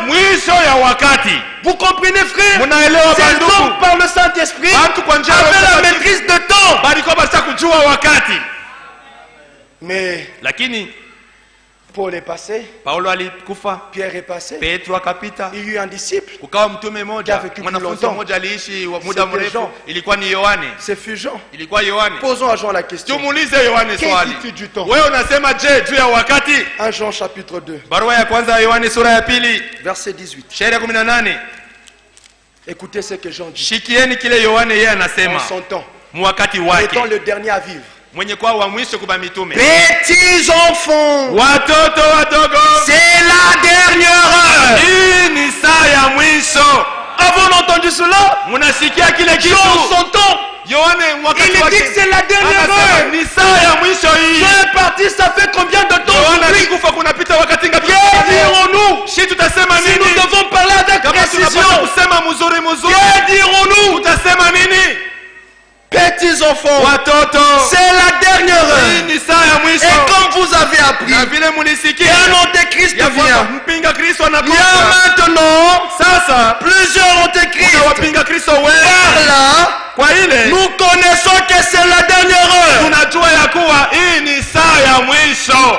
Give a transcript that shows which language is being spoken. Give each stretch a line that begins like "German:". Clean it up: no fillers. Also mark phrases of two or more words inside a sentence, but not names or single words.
French: Vous comprenez, frère? Ces hommes par le Saint-Esprit avaient la maîtrise de temps. Mais
Swahili: lakini
French: Paul est passé,
Swahili: Paulo alikufa,
French: Pierre est passé,
Swahili: Petro akapita,
French: il y a eu un disciple,
Swahili: kukawa mtume mmoja, mwanafunzi mmoja aliishi muda mrefu, ilikuwa ni Yohane.
French: C'est fut Jean.
Swahili: Ilikuwa Yohane.
French: Posons à Jean la question.
Swahili: Tumuulize Yohane swali.
French: Qu'est-ce du temps?
Swahili: Wewe unasema je juu ya wakati?
French: 1 Jean chapitre 2.
Swahili: Barua ya kwanza ya Yohane sura ya pili,
French: verset 18.
Swahili: shairi ya 18.
French: Écoutez ce que Jean dit.
Swahili: Shikieni kile Yohane yeye anasema.
French: En son temps.
Swahili: Mwakati wake.
French: Étant le dernier à vivre.
Swahili: Mwenye kwa wa mwisho kuba mitume.
French: Petits enfants,
Swahili: watoto wadogo,
French: c'est la dernière heure.
Swahili: Hii ni saa ya mwisho.
French: Avons-nous entendu cela?
Swahili: Munasikia kile kitu?
French: Jean son temps.
Swahili: Yohane mwakati wake.
French: Il dit que c'est la dernière heure.
Swahili: Ni saa ya mwisho hii.
French: Jean est parti, ça fait combien de temps?
Swahili: Yohane alikufa kunapita wakati ngapi?
French: Que dirons-nous?
Swahili: Si tutasema nini?
French: Si nous devons parler avec précision.
Swahili: Kusema mzuri mzuri.
French: Que dirons-nous?
Swahili: Tutasema nini?
French: Petits enfants, c'est la dernière heure. Et comme vous avez appris, un antéchrist vient. Il y a maintenant plusieurs antéchrists. Par là, nous connaissons que c'est la dernière heure.